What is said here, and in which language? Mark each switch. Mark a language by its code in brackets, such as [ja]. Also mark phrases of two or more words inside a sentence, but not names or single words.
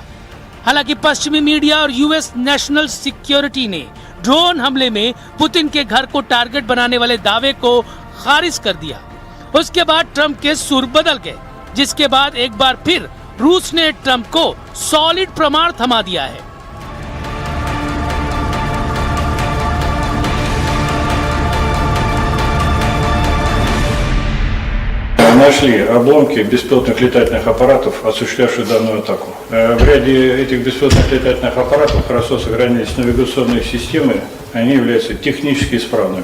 [hi] हालांकि पश्चिमी मीडिया और यूएस नेशनल सिक्योरिटी ने ड्रोन हमले में पुतिन के घर को टारगेट बनाने वाले दावे को खारिज कर दिया। उसके बाद ट्रंप के सुर बदल गए, जिसके बाद एक बार फिर रूस ने ट्रंप को सॉलिड प्रमाण थमा दिया है। [ru] Нашли обломки беспилотных летательных аппаратов, осуществлявших данную атаку. В ряде этих беспилотных летательных аппаратов хорошо сохранились навигационные системы, они являются технически исправными.